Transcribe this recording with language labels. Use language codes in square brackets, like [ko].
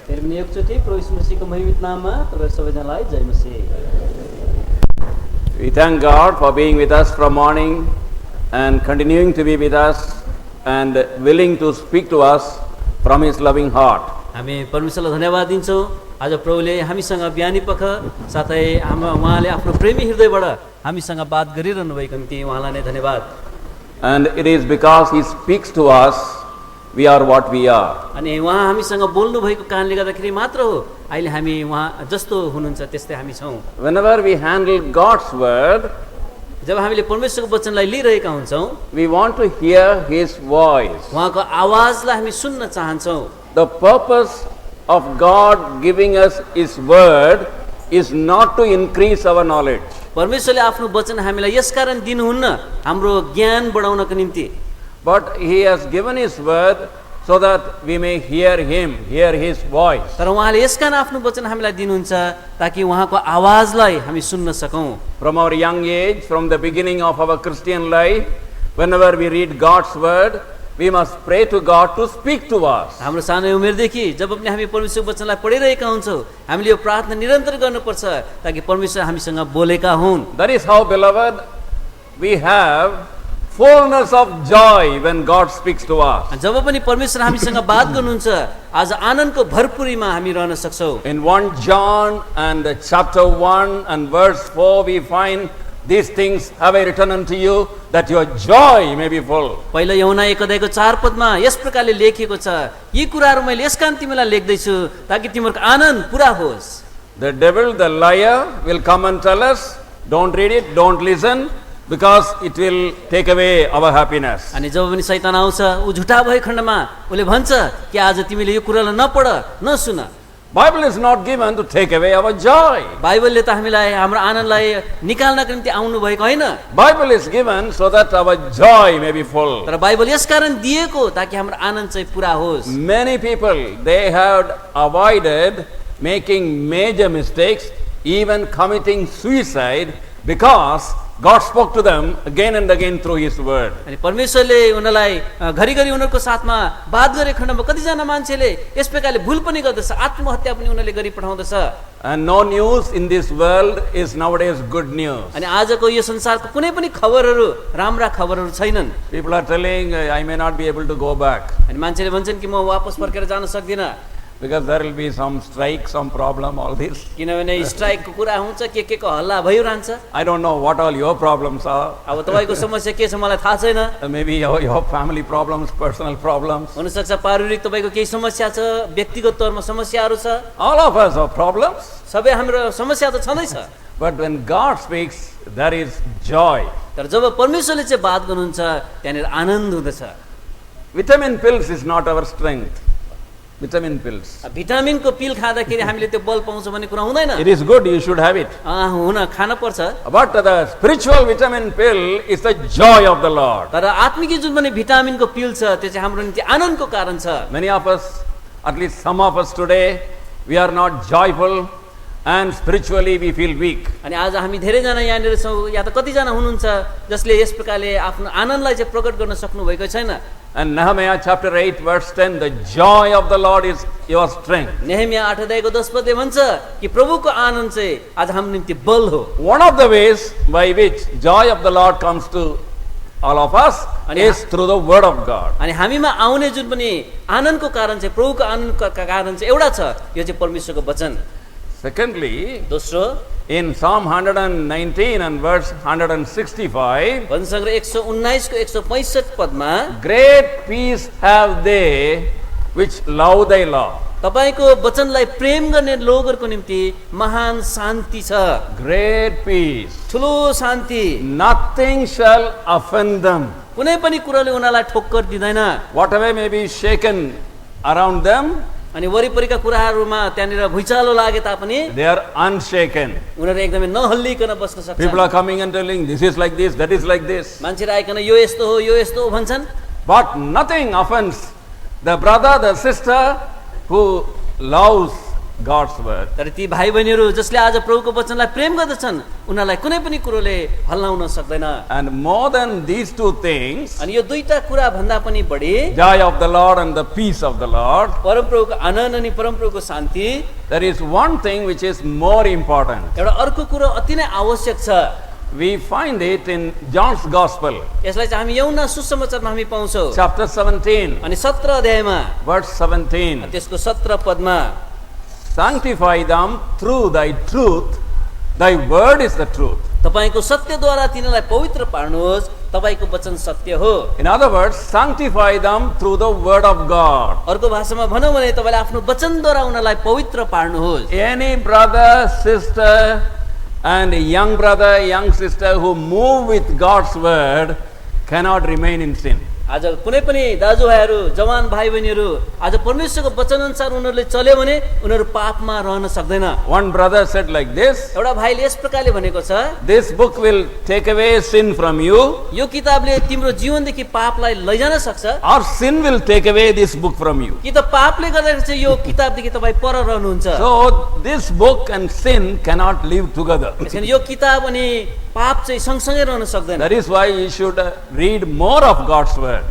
[ne] फेरि पनि एकचोटि प्रभु यीशु मसीहको महिमित नाममा तपाईहरु सबैजनालाई जय मसीह। [en] We thank God for being with us from morning and continuing to be with us and willing to speak to us from His loving heart. [ne] हामी परमेश्वरलाई धन्यवाद दिन्छौँ। आज प्रभुले हामीसँग बिहानी पख साथै उहाँले आफ्नो प्रेमी हृदयबाट हामीसँग बात गरिरहनु भएको निम्ति उहाँलाई नै धन्यवाद। [en] And it is because He speaks to us we are what we are. [ne] अनि उहाँ हामीसँग बोल्नु भएको कारणले गर्दाखेरि मात्र हो अहिले हामी उहाँ जस्तो हुनुहुन्छ त्यस्तै हामी छौँ। [en] Whenever we handle God's word, [ne] जब हामीले परमेश्वरको वचनलाई लिइरहेका हुन्छौँ, [en] we want to hear His voice. [ne] उहाँको आवाजलाई हामी सुन्न चाहन्छौँ। [en] The purpose of God giving us His word is not to increase our knowledge. [ne] परमेश्वरले आफ्नो वचन हामीलाई यसकारण दिनुहुन्न हाम्रो ज्ञान बढाउनको निम्ति, [en] But He has given His word so that we may hear Him, hear His voice. [ne] तर उहाँले यसकारण आफ्नो वचन हामीलाई दिनुहुन्छ ताकि उहाँको आवाजलाई हामी सुन्न सकौँ। [en] From our young age, from the beginning of our Christian life, whenever we read God's word, we must pray to God to speak to us. [ne] हाम्रो सानो उमेरदेखि जब पनि हामी परमेश्वरको वचनलाई पढिरहेका हुन्छौँ, हामीले यो प्रार्थना निरन्तर गर्नुपर्छ ताकि परमेश्वर हामीसँग बोलेका हुन्। [en] That is how, beloved, we have fullness of joy when God speaks to us. [ne] जब पनि परमेश्वर हामीसँग बात गर्नुहुन्छ, आज आनन्दको भरपुरीमा हामी रहन सक्छौँ। [en] In 1 John and chapter 1 and verse 4, we find these things have I written unto you that your joy may be full. [ne] पहिलो यूहन्ना 1 अध्यायको 4 पदमा यस प्रकारले लेखिएको छ, यी कुराहरू मैले यसकारण तिमीलाई लेख्दैछु ताकि तिम्रो आनन्द पूरा होस्। [en] The devil, the liar, will come and tell us, don't read it, don't listen, because it will take away our happiness. [ne] अनि जब पनि शैतान आउँछ, उ झुटा भए खण्डमा उले भन्छ कि आज तिमीले यो कुरालाई नपढ नसुन। [en] Bible is not given to take away our joy. [ne] बाइबलले त हामीलाई हाम्रो आनन्दलाई निकाल्नको निम्ति आउनु भएको हैन। [en] Bible is given so that our joy may be full. [ne] तर बाइबल यसकारण दिएको ताकि हाम्रो आनन्द चाहिँ पूरा होस्। [en] Many people, they have avoided making major mistakes, even committing suicide, because God spoke to them again and again through His word. [ne] अनि परमेश्वरले उनीलाई घरिघरि उनीहरुको साथमा बात गरे खण्डमा कतिजना मान्छेले यस प्रकारले भुल पनि गर्दछ, आत्महत्या पनि उनीहरूले गरि पठाउँदछ। [en] And no news in this world is nowadays good news. [ne] अनि आजको यो संसारको कुनै पनि खबरहरू राम्रा खबरहरू छैनन्। [en] People are telling, I may not be able to go back. [ne] अनि मान्छेले भन्छन् कि म वापस फर्केर जान सक्दिन, [en] Because there will be some strike, some problem, all this. [ne] किनभने स्ट्राइकको कुरा हुन्छ, के को हल्ला भइरहन्छ। [en] I don't know what all your problems are. [ne] अब तपाईको समस्या के छ मलाई थाहा छैन। [en] Maybe your family problems, personal problems. [ne] हुन सक्छ पारिवारिक तपाईको केही समस्या छ, व्यक्तिगत तौरमा समस्याहरू छ। [en] All of us have problems. [ne] सबै हाम्रो समस्या त छँदै छ। [en] But when God speaks, there is joy. [ne] तर जब परमेश्वरले चाहिँ बात गर्नुहुन्छ त्यहाँनिर आनन्द हुँदछ। [en] Vitamin pills is not our strength. Vitamin pills. [ne] भिटामिनको पिल खाँदाखेरि हामीले त्यो बल पाउँछ भन्ने कुरा हुँदैन। [en] It is good, you should have it. [ne] हुन खान पर्छ। [en] But the spiritual vitamin pill is the joy of the Lord. [ne] तर आत्मिक जुन पनि भिटामिनको पिल छ त्यो चाहिँ हाम्रो निम्ति आनन्दको कारण छ। [en] Many of us, at least some of us today, we are not joyful and spiritually we feel weak. [ne] अनि आज हामी धेरैजना यहाँनिर छौँ, या त कतिजना हुनुहुन्छ जसले यस प्रकारले आफ्नो आनन्दलाई चाहिँ प्रकट गर्न सक्नु भएको छैन। [en] And Nehemiah chapter 8 verse 10, the joy of the Lord is your strength. [ne] नेहेमिया 8 अध्यायको 10 पदले भन्छ कि प्रभुको आनन्द चाहिँ आज हाम्रो निम्ति बल हो। [en] One of the ways by which joy of the Lord comes to all of us is through the word of God. [ne] अनि हामीमा आउने जुन पनि आनन्दको कारण चाहिँ प्रभुको आनन्दको कारण चाहिँ एउटा छ, यो चाहिँ परमेश्वरको वचन। [en] Secondly, [ne] दोस्रो [en] in Psalm 119 and verse 165, [ne] भजन सङ्ग्रह 119 को 165 पदमा [en] great peace have they which love thy law. [ne] तपाईको वचनलाई प्रेम गर्ने लोगहरुको निम्ति महान शान्ति छ। [en] Great peace. [ne] ठुलो शान्ति। [en] Nothing shall offend them. [ne] कुनै पनि कुराले उनीलाई ठोक्कर दिदैन। [en] Whatever may be shaken around them, [ne] अनि वरिपरिका कुराहरुमा त्यहाँनिर भुइँचालो लागे तापनि [en] they are unshaken. [ne] उनीहरु एकदमै नहल्लिकन बस्न सक्छन्। [en] People are coming and telling, this is like this, that is like this. [ne] मान्छेहरु आइकन यो यस्तो हो यो यस्तो हो भन्छन्। [en] But nothing offends the brother, the sister who loves God's word. [ne] तर ती भाइ बहिनीहरू जसले आज प्रभुको वचनलाई प्रेम गर्दछन् उनीहरूलाई कुनै पनि कुरोले हल्लाउन सक्दैन। [en] And more than these two things, [ne] अनि यो दुईटा कुरा भन्दा पनि बढी [en] joy of the Lord and the peace of the Lord, [ne] परमप्रभुको आनन्द अनि परमप्रभुको शान्ति, [en] there is one thing which is more important. [ne] एउटा अर्को कुरो अति नै आवश्यक छ। [en] We find it in John's Gospel, [ne] यसलाई चाहिँ हामी यौना सुसमाचारमा हामी पाउँछौँ। [en] chapter 17, [ne] अनि 17 अध्यायमा [en] verse 17. [ne] त्यसको 17 पदमा [en] Sanctify them through thy truth, thy word is the truth. [ne] तपाईको सत्यद्वारा तिनीलाई पवित्र पार्नुहोस्, तपाईको वचन सत्य हो। [en] In other words, sanctify them through the word of God. [ne] अर्को भाषामा भनौँ भने तपाईले आफ्नो वचनद्वारा उनीलाई पवित्र पार्नुहोस्। [en] Any brother, sister, and young brother, young sister who move with God's word cannot remain in sin. [ne] आज कुनै पनि दाजुभाइहरू, जवान भाइ बहिनीहरू आज परमेश्वरको वचन अनुसार उनीहरूले चल्यो भने उनीहरू पापमा रहन सक्दैन। [en] One brother said like this, [ne] एउटा भाइले यस प्रकारले भनेको छ, [en] this book will take away sin from you, [ne] यो किताबले तिम्रो जीवनदेखि पापलाई लैजान सक्छ, [en] or sin will take away this book from you. [ne] कि त पापले गर्दाखेरि चाहिँ यो किताबदेखि तपाईँ पर रहनुहुन्छ। [en] So this book and sin cannot live together. [ne] त्यसैले यो किताब अनि पाप चाहिँ सँगसँगै रहन सक्दैन। [en] That is why you should read more of God's word.